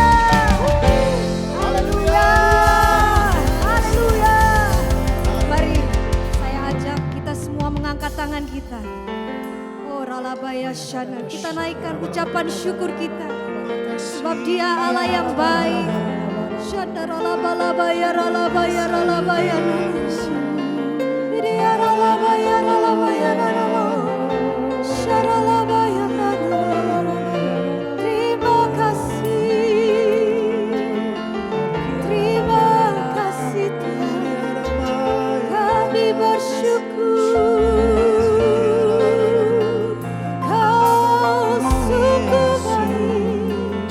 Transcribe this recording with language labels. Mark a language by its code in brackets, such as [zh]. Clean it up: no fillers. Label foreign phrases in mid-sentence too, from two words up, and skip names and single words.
[id] Haleluya. Haleluya. Mari saya ajak kita semua mengangkat tangan kita. Oh ralabaya syana. Kita naikkan ucapan syukur kita. Sebab Dia Allah yang baik. Syana ralabalabaya ralabaya ralabaya. Dia ralabaya ralabaya ralabaya. Syaralabaya ralabaya. Terima kasih. Terima kasih Tuhan. Kami bersyukur. Kau sungguh baik.